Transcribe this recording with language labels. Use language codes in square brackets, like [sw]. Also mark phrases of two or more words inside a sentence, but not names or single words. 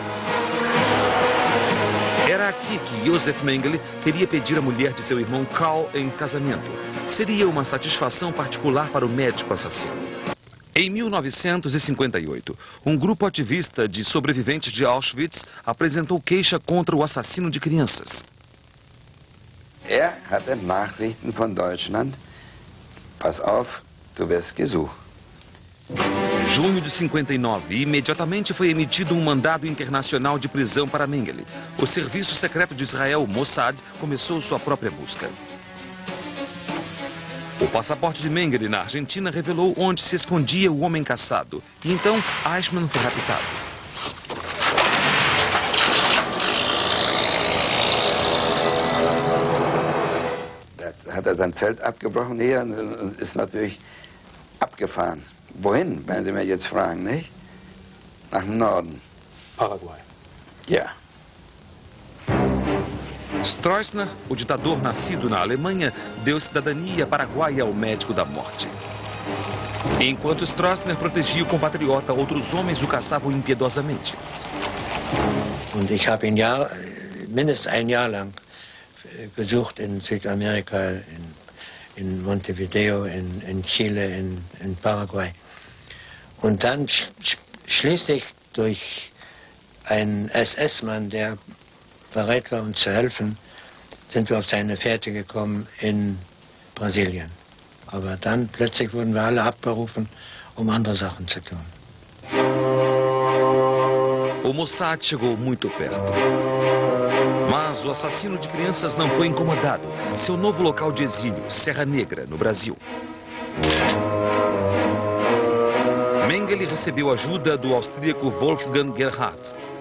[pt] Era aqui que Josef Mengele queria pedir a mulher de seu irmão Karl em casamento. Seria uma satisfação particular para o médico assassino. Em 1958, um grupo ativista de sobreviventes de Auschwitz apresentou queixa contra o assassino de crianças. [de] Hatte Nachrichten von Deutschland. Pass auf, du wirst gesucht. [pt] Junho de 59, imediatamente foi emitido um mandado internacional de prisão para Mengele. O serviço secreto de Israel, Mossad, começou sua própria busca. O passaporte de Mengele na Argentina revelou onde se escondia o homem caçado. E então, Eichmann foi raptado. [de] Da hat sein Zelt abgebrochen hier und ist natürlich abgefahren. Wohin, werden Sie mir jetzt fragen, nicht? Nach dem Norden. Paraguay. Ja. [pt] Stroessner, o ditador nascido na Alemanha, deu cidadania paraguaia ao médico da morte. Enquanto Stroessner protegia o compatriota, outros homens o caçavam impiedosamente. [de] Und ich habe ihn mindestens ein Jahr lang besucht in Südamerika, in Montevideo, in Chile, in Paraguay. Und dann schließlich durch einen SS-Mann, der bereit war, uns zu helfen, sind wir auf seine Fährte gekommen in Brasilien. Aber dann plötzlich wurden wir alle abberufen, um andere Sachen zu tun. [pt] O Mossad chegou muito perto. Mas o assassino de crianças não foi incomodado. Seu novo local de exílio, Serra Negra, no Brasil. Mengele recebeu ajuda do austríaco Wolfgang Gerhardt.